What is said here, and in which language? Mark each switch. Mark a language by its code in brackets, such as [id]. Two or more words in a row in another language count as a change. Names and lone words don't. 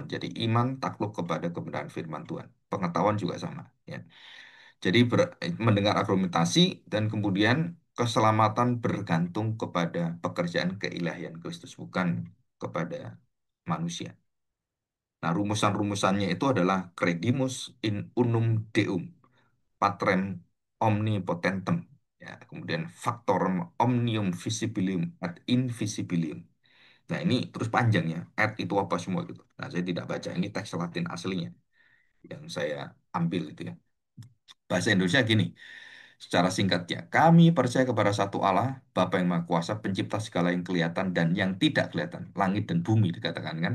[id] Jadi iman takluk kepada kebenaran firman Tuhan. Pengetahuan juga sama ya. Jadi mendengar argumentasi dan kemudian keselamatan bergantung kepada pekerjaan keilahian Kristus, bukan kepada manusia. Nah, rumusan-rumusannya itu adalah [la] credimus in unum deum, patrem omnipotentem, [id] ya, kemudian [la] factorum omnium visibilium ad invisibilium. [id] Nah, ini terus panjang ya, ad itu apa semua gitu. Nah, saya tidak baca, ini teks Latin aslinya yang saya ambil itu ya. Bahasa Indonesia gini, secara singkatnya, kami percaya kepada satu Allah, Bapa yang Maha Kuasa, pencipta segala yang kelihatan dan yang tidak kelihatan, langit dan bumi dikatakan kan.